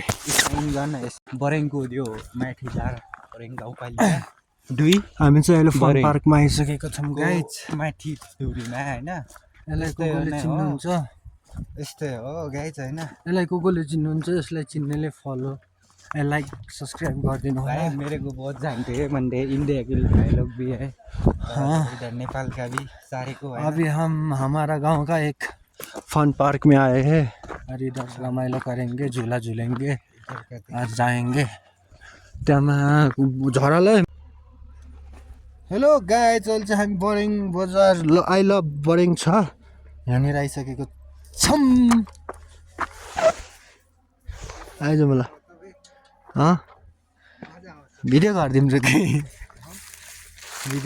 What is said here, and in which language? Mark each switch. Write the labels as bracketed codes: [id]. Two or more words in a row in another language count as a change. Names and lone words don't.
[ne] बरेङको त्यो माथि बरेङ गाउँपालिका दुई हामी चाहिँ अहिले [en] fun parkma [ne] आइसकेको छौँ गाइज। माथि दुरीमा होइन। यसलाई कसले चिन्नुहुन्छ? यस्तै हो गाइज होइन। यसलाई कसले चिन्नुहुन्छ? यसलाई चिन्नेले [en] follow like subscribe [ne] गरिदिनु होला। [hi] मेरे को बहुत जानते हैं बंदे, इंडिया के भाई लोग भी है। हाँ, इधर नेपाल का भी सारे को है। अभी हम हमारा गांव का एक [en] fun park [hi] में आए हैं और इधर रमाइलो करेंगे, झूला झूलेंगे और जाएंगे [ne] त्यहाँ झरालाई। हेलो गाइज, अहिले चाहिँ हामी बरेङ बजार [en] I love [ne] बरेङ छ यहाँनिर आइसकेको छौँ। आइज मलाई भिडियो गरिदिन्छु कि भिडियो।